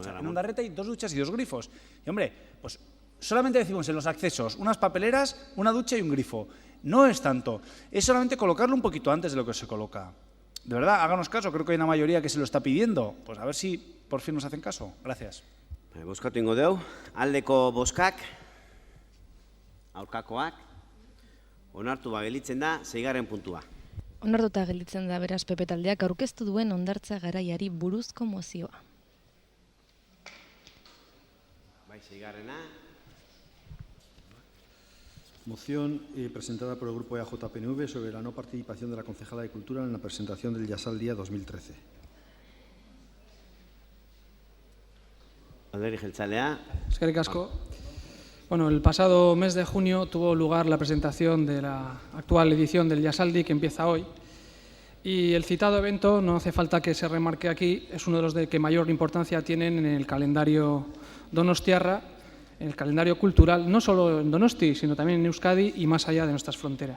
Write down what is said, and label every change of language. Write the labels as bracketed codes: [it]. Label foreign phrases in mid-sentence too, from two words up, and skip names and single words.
[es] En Ondarreta hay 2 duchas y 2 grifos. Y hombre, pues solamente decimos en los accesos unas papeleras, una ducha y un grifo. No es tanto. Es solamente colocarlo un poquito antes de lo que se coloca. De verdad, háganos caso, creo que hay una mayoría que se lo está pidiendo. Pues a ver si por fin nos hacen caso. Gracias. [eu] Bozkatu ingo dugu, aldeko bozkak, aurkakoak, onartu gelitzen da, 6. puntua. Onartuta gelditzen da beraz PP taldeak aurkeztu duen hondartza garaiari buruzko mozioa. Bai, 6. [es] Moción presentada por el Grupo EAJ-PNV sobre la no participación de la concejala de Cultura en la presentación del Jasal Día 2013. [eu] Alderdi jeltzalea. Eskerrik asko. [es] Bueno, el pasado mes de junio tuvo lugar la presentación de la actual edición del Jasaldi que empieza hoy. Y el citado evento, no hace falta que se remarque aquí, es uno de los que mayor importancia tienen en el calendario donostiarra, en el calendario cultural, no solo en Donosti, sino también en Euskadi y más allá de nuestras fronteras.